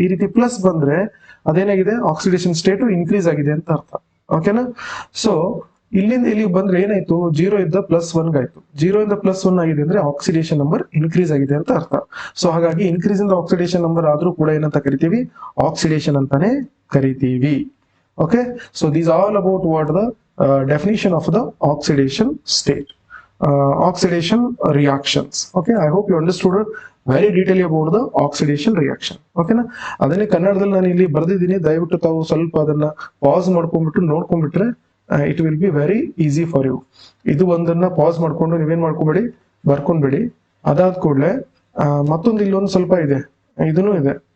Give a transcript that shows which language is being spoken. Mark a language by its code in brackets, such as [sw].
[kn] ಈ ರೀತಿ ಪ್ಲಸ್ ಬಂದ್ರೆ ಅದೇನಾಗಿದೆ, ಆಕ್ಸಿಡೇಷನ್ ಸ್ಟೇಟ್ ಇನ್ಕ್ರೀಸ್ ಆಗಿದೆ ಅಂತ ಅರ್ಥ. ಓಕೆನಾ? ಸೊ ಇಲ್ಲಿಂದ ಇಲ್ಲಿಗೆ ಬಂದ್ರೆ ಏನಾಯ್ತು, ಜೀರೋ ಇಂದ +1 ಆಯ್ತು. ಜೀರೋ ಇಂದ +1 ಆಗಿದೆ ಅಂದ್ರೆ ಆಕ್ಸಿಡೇಷನ್ ನಂಬರ್ ಇನ್ಕ್ರೀಸ್ ಆಗಿದೆ ಅಂತ ಅರ್ಥ. ಸೊ ಹಾಗಾಗಿ increase in the oxidation number ಆದ್ರೂ ಕೂಡ ಏನಂತ ಕರಿತೀವಿ, ಆಕ್ಸಿಡೇಷನ್ ಅಂತಾನೆ ಕರಿತೀವಿ. [en] Okay, so these are all about what the definition of the oxidation state, oxidation reactions. Okay, I hope you understood very detailedly about the oxidation reaction. [kn] Okay na, ಅದನ್ನೇ ಕನ್ನಡದಲ್ಲಿ ನಾನು ಇಲ್ಲಿ ಬರೆದಿದ್ದೀನಿ. ದಯವಿಟ್ಟು ತಾವು ಸ್ವಲ್ಪ ಅದನ್ನ ಪಾಸ್ ಮಾಡ್ಕೊಂಡ್ಬಿಟ್ಟು ನೋಡ್ಕೊಂಡ್ಬಿಟ್ರೆ [en] It will be very easy for you. [kn] ಇದು ಒಂದನ್ನ ಪಾಸ್ ಮಾಡ್ಕೊಂಡು ನೀವೇನ್ ಮಾಡ್ಕೊಂಬೇಡಿ, ಬರ್ಕೊಂಡ್ಬಿಡಿ. ಅದಾದ ಕೂಡಲೇ ಮತ್ತೊಂದು ಇಲ್ಲೊಂದು ಸ್ವಲ್ಪ ಇದೆ, ಇದನ್ನು ಇದೆ.